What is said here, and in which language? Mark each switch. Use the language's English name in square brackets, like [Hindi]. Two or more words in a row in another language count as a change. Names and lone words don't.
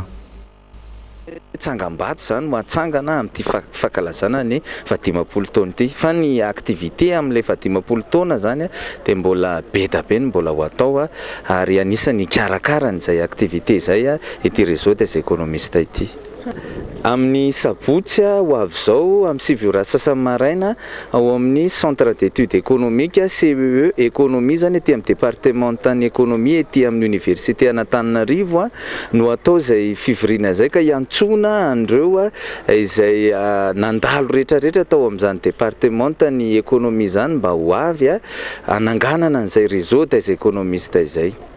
[Malagasy] Tsangambato zany mahatsangana amin'ity fankalazana ny 15 taona ity fa ny activité amin'ilay 15 taona zany dia mbola be da be ny mbola ho atao ary anisany karakara n'izay activité izay ity [French] réseau des économistes [Malagasy] ity. Amin'ny sabotsy ho avy izao amin'ny 7 ora sasany maraina ao amin'ny [French] centre d'études économiques [Malagasy] CEE économie zany ety amin'ny départementan'ny économie ety amin'ny université Antananarivo no atao izay fivoriana izay ka iantsona andreo izay nandalo rehetrarehetra tao amin'izany départementan'ny économie zany mba ho avy ananganana an'izay [French] réseau des économistes [Malagasy] izay.